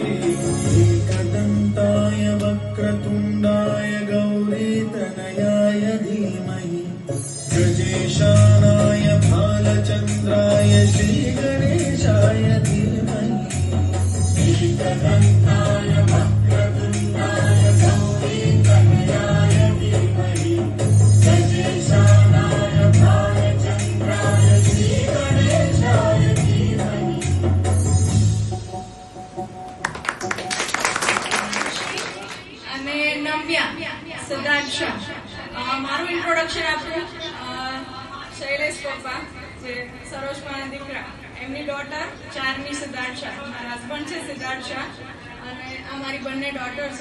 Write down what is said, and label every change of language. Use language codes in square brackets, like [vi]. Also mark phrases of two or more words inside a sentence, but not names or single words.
[sa] एकदन्ताय वक्रतुण्डाय गौरीतनयाय धीमहि गजेशानाय भालचन्द्राय श्रीगणेशाय धीमहि एकदन्ताय वक्रतुण्डाय गौरीतनयाय धीमहि गजेशानाय भालचन्द्राय श्रीगणेशाय धीमहि. [gu] અને નવ્યા સિદ્ધાર્થ. મારું ઇન્ટ્રોડક્શન આપું. શૈલેષ પપ્પા જે સરોજમાં દીકરા, એમની ડોટર ચારની સિદ્ધાર્થ શાહ, મારા હસબન્ડ છે સિદ્ધાર્થ શાહ, અને આ મારી બંને ડોટર છે.